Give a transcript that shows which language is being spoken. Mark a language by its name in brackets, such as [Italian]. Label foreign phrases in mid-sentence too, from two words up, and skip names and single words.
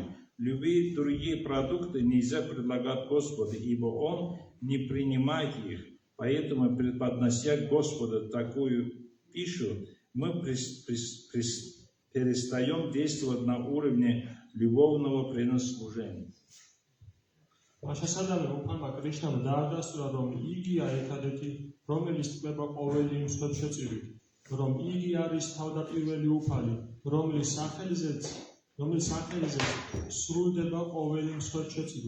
[Russian] Любые другие продукты нельзя предлагать Господу, ибо Он не принимает их. Поэтому, преподнося Господу такую пищу, мы перестаем действовать на уровне любовного преданного служения. [Georgian] Მაშასადამე უფალმა კრიშნამ დაადასტურა, რომ იგია ერთადერთი, რომელიც წდება ყოველი იმ სვეტშეწირით, რომ იგი არის თავდაპირველი უფალი, რომლის სახელზეც სრულდება ყოველი სვეტშეწირვა.